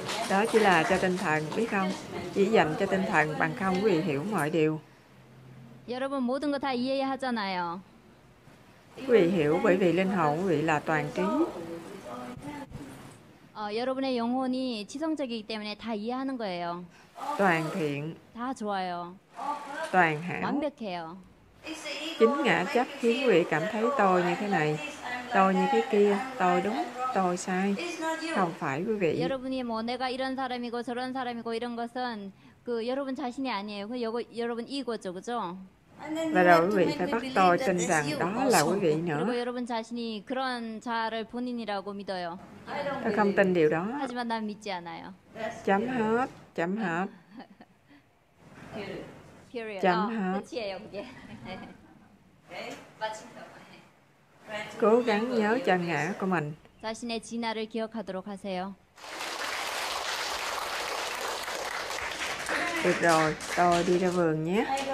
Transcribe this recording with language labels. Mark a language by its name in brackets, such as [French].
[Vietnamese] Đó chỉ là cho tinh thần, biết không? Chỉ dành cho tinh thần, bằng không quý vị hiểu mọi điều. [Korean] 여러분 모든 거 다 이해하잖아요. [Vietnamese] Quý vị hiểu bởi vì linh hồn quý vị là toàn trí. [Korean] 여러분의 영혼이 지성적이기 때문에 다 이해하는 거예요. [Vietnamese] Toàn thiện, [Korean] 다 좋아요. [Vietnamese] toàn hảo. [Korean] 완벽해요. [Vietnamese] Chính ngã chấp khiến quý vị cảm thấy tôi như thế này, tôi như thế kia, tôi đúng, tôi sai. Không phải quý vị. [Korean] 여러분이 뭐 내가 이런 사람이고 저런 사람이고 이런 것은 그 여러분 자신이 아니에요. 그 여러분 이거죠, 그죠? [Vietnamese] Và rồi quý vị phải bắt tôi tin rằng đó là quý vị nữa. [Korean] 그리고 여러분 자신이 그런 자를 본인이라고 믿어요. [Vietnamese] Tôi không tin điều đó. [Korean] 하지만 난 믿지 않아요. [Vietnamese] Chấm hết. Chấm hết. [English] Period. [Vietnamese] chấm hết. [Korean] 끝이에요, 그게. 마침표. [Vietnamese] Cố gắng nhớ chân ngã của mình. [Korean] 자신의 진화를 기억하도록 하세요. [Vietnamese] Được rồi, tôi đi ra vườn nhé.